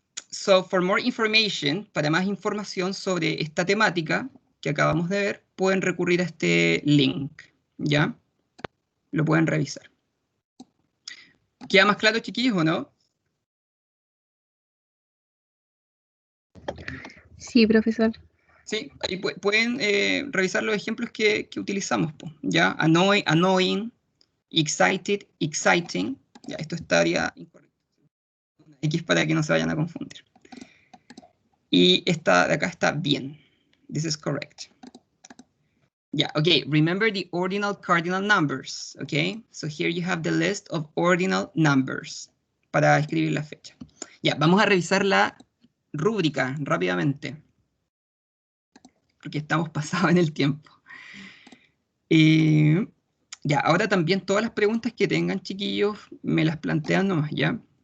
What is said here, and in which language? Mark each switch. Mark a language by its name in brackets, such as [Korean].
[English] So, for more information, [Spanish] para más información sobre esta temática que acabamos de ver, pueden recurrir a este link, ¿ya? Lo pueden revisar. ¿Queda más claro, chiquillos, o no? Sí, profesor. Sí, ahí pueden revisar los ejemplos que utilizamos, ¿ya? [English] Annoying, excited, exciting. [Spanish] Ya, esto estaría incorrecto. X para que no se vayan a confundir. Y esta de acá está bien. [English] This is correct. Yeah, okay, remember the ordinal cardinal numbers, okay? So here you have the list of ordinal numbers [Spanish] para escribir la fecha. Ya, vamos a revisar la rúbrica rápidamente, porque estamos pasados en el tiempo. Ya, ahora también todas las preguntas que tengan, chiquillos, me las plantean nomás, ¿ya?